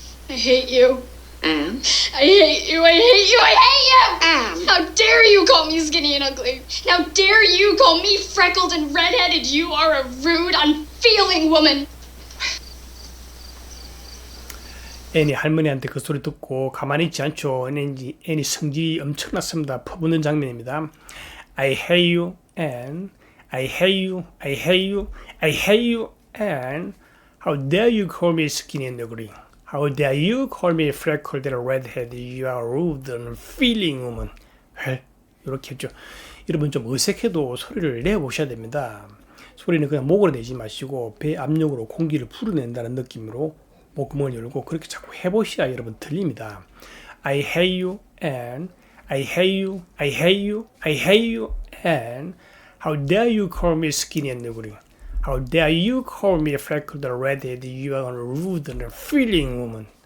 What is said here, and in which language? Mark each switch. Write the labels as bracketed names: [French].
[English] I hate you. Anne? I hate you, I hate you, I hate you! Anne! How dare you call me skinny and ugly? How dare you call me freckled and redheaded? You are a rude, unfeeling woman. [Korean] 애니 할머니한테 그 소리 듣고 가만히 있지 않죠. 애니 성질이 엄청났습니다. 퍼붓는 장면입니다. [English] I hate you and I hate you, I hate you, I hate you and how dare you call me skinny and ugly? How dare you call me freckled and redheaded? You are rude and unfeeling woman. [Korean] 이렇게 했죠. 여러분 좀 어색해도 소리를 내보셔야 됩니다. 소리는 그냥 목으로 내지 마시고 배 압력으로 공기를 풀어낸다는 느낌으로 목구멍을 열고 그렇게 자꾸 해보셔야 여러분 들립니다. [English] I hate you and I hate you, I hate you, I hate you and how dare you call me skinny and ugly? How dare you call me freckled and redheaded? You are a rude and unfeeling woman.